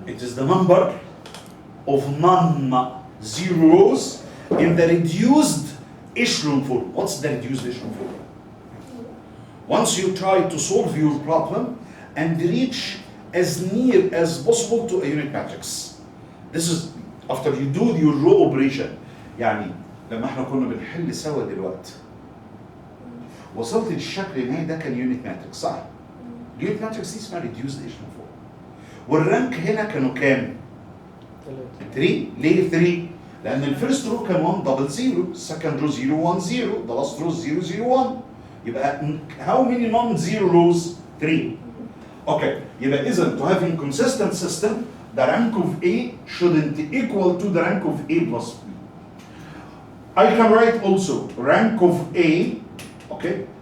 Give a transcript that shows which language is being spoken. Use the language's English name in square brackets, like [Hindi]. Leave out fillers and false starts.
[English] It is the number of non-zeros in the reduced echelon form. What's the reduced echelon form? Once you try to solve your problem and reach as near as possible to a unit matrix. This is after you do your row operation. [Arabic] يعني لما احنا كنا بنحل سوا دلوقتي وصلت للشكل النهائي ده كان يونت ماتريكس صح؟ اليونت ماتريكس دي اسمها ريديوسد ايشن فورم. والرانك هنا كانوا كام؟ 3. ليه 3؟ لأن الفيرست رو كان 1 دبل 0، السكند رو 0 1 0، [English] the last row 0 0 1. يبقى how many non-zero rows؟ 3. Okay, [Arabic] يبقى إذا [English] to have inconsistent system, the rank of A shouldn't equal to the rank of A plus B. I can write also rank of A, okay?